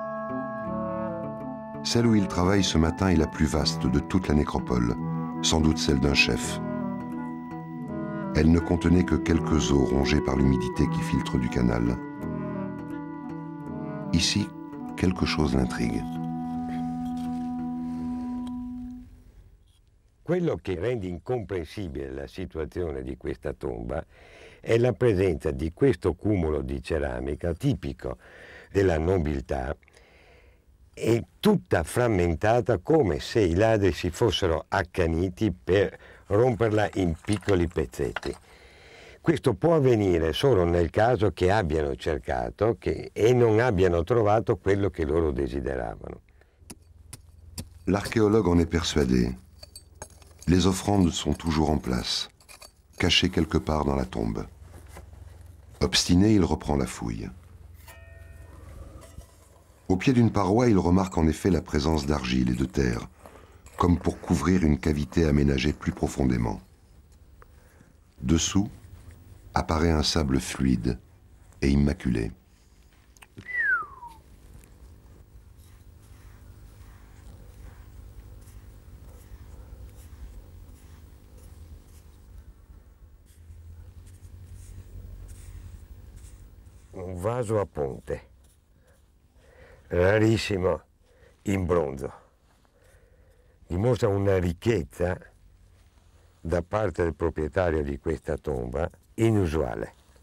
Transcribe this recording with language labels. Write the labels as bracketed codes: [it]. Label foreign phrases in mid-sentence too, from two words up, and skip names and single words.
[fr] Celle où il travaille ce matin est la plus vaste de toute la nécropole, sans doute celle d'un chef. Elle ne contenait que quelques eaux rongées par l'humidité qui filtre du canal. Ici, quelque chose l'intrigue. [it] Quello che rende incomprensibile la situazione di questa tomba è la presenza di questo cumulo di ceramica tipico della nobiltà e tutta frammentata come se i ladri si fossero accaniti per romperla in piccoli pezzetti. Questo può avvenire solo nel caso che abbiano cercato e non abbiano trovato quello che loro desideravano. [fr] L'archéologue en est persuadé. Les offrandes sont toujours en place, cachées quelque part dans la tombe. Obstiné, il reprend la fouille. Au pied d'une paroi, il remarque en effet la présence d'argile et de terre, comme pour couvrir une cavité aménagée plus profondément. Dessous apparaît un sable fluide et immaculé. [it] Un vaso a ponte, rarissimo in bronzo, dimostra una ricchezza da parte del proprietario di questa tomba inusuale.